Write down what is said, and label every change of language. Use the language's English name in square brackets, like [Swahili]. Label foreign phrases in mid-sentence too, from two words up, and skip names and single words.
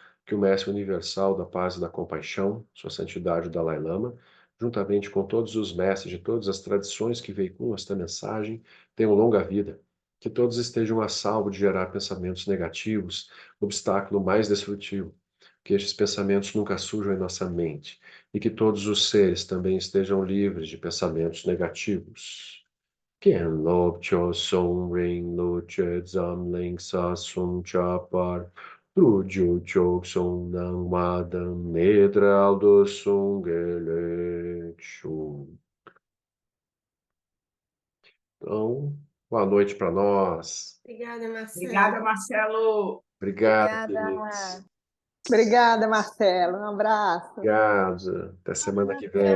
[Portuguese] Que o Mestre Universal da Paz e da Compaixão, Sua Santidade o Dalai Lama, juntamente com todos os mestres de todas as tradições que veiculam esta mensagem, tenham longa vida. Que todos estejam a salvo de gerar pensamentos negativos, obstáculo mais destrutivo. Que estes pensamentos nunca surjam em nossa mente e que todos os seres também estejam livres de pensamentos negativos. Kien Lop Cho Song Ring Lo Che Zam Ling Sa Sung Cha Par Tru Ju Chok Song Nang Ma Dan Nedral Do Sung Ele Chu. Então, boa noite para nós. Obrigada, Marcelo. Obrigada, Marcelo. Obrigado, Obrigada. queridos. Obrigada, Marcelo. Um abraço. Obrigado. Até semana que vem.